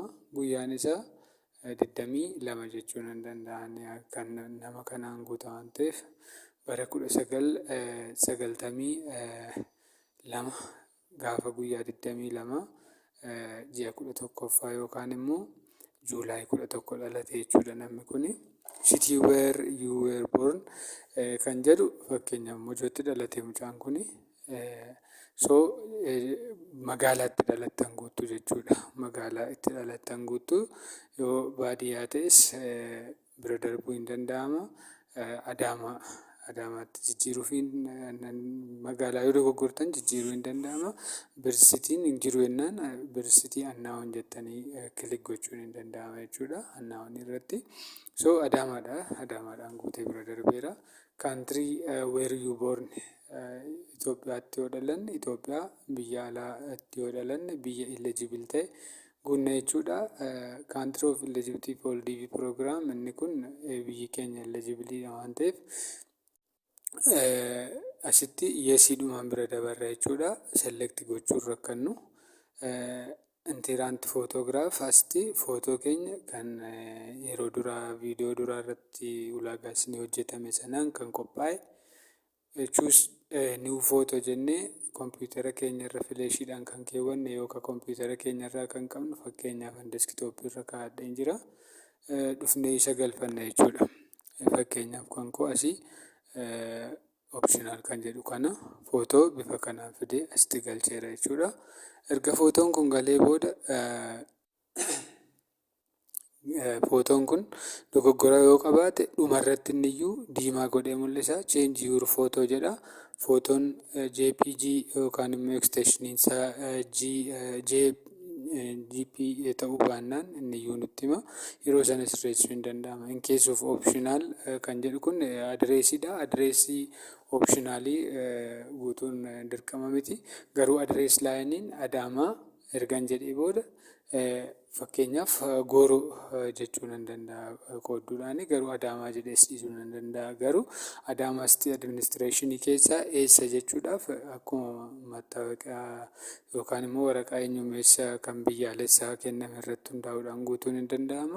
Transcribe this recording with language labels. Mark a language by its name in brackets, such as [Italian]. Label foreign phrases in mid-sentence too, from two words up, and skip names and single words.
[Oromo] Guyyaan isaa 22 jechuun hin danda'an kan nama kanaan guuta waan ta'eef bara 1992 gaafa guyyaa 22 ji'a 11ffaa yookaan immoo Juulaay 11 dhalate jechuudha namni kuni. [English] City where you were born [Oromo] kan jedhu fakkeenyaaf Mojootti dhalate mucaan kuni. Magaalaa itti dhalattan guutuu jechuudha. Magaalaa itti dhalattan guutuu yoo baadiyyaa ta'es bira darbuu hin danda'ama. Adaamaatti jijjiiruuf magaalaa yoo dogoggortan jijjiiruu hin danda'ama. Birsitiin hin jiru jennaan birsitii Annaawwan jettanii kilik gochuun hin danda'ama jechuudha. Annaawwan irratti. Adaamaadhaan guutee bira darbeera. [English] Country where you born [Oromo] Itoophiyaatti yoo dhalanne Itoophiyaa, biyya alaatti yoo dhalanne biyya eligible ta'e guunna jechuudha. [English] Country of eligibility for DV program [Oromo] inni kun biyyi keenya eligible waan ta'eef asitti yeesiidhumaan bira dabarra jechuudha. Select gochuun rakkannu. Interaant photograph asitti footoo keenya kan yeroo duraa viidiyoo duraa irratti ulaagaa isinii hojjetame sanaan kan qophaa'e [English] choose new photo [Oromo] jennee kompiitara keenya irra fileeshiidhaan kan keewwanne yookaan kompiitara keenya irraa kan qabnu fakkeenyaaf kan deeskitooppii irra kaa'adheen jira. Dhufnee isa galfanna jechuudha. Fakkeenyaaf kan koo asii optional kan jedhu kana footoo bifa kanaan fidee asitti galcheera jechuudha. Erga footoon kun galee booda footoon kun dogoggora yoo qabaate dhumarratti inniyyuu diimaa godhee mul'isa. [English] Change your photo [Oromo] jedha. Footoon JPG yookaan immoo extensioniin isaa JPG ta'uu baannaan inniyyuu nutti hima. Yeroo sana sirreessuu hin danda'ama. [English] In case of optional [Oromo] kan jedhu kun adireesiidha. Adireesii optionaalii guutuun dirqama miti. Garuu adirees laayiniin Adaamaa ergan jedhee booda fakkeenyaaf Gooroo jechuu nan danda'a qoodduudhaani. Garuu Adaamaa jedhees dhiisuu nan danda'a. Garuu Adaamaa City Administreeshinii keessaa eessa jechuudhaaf akkuma mattaawoqaa yookaan immoo waraqaa eenyummeessaa kan biyyaalessaa kenname irratti hundaa'uudhaan guutuun hin danda'ama.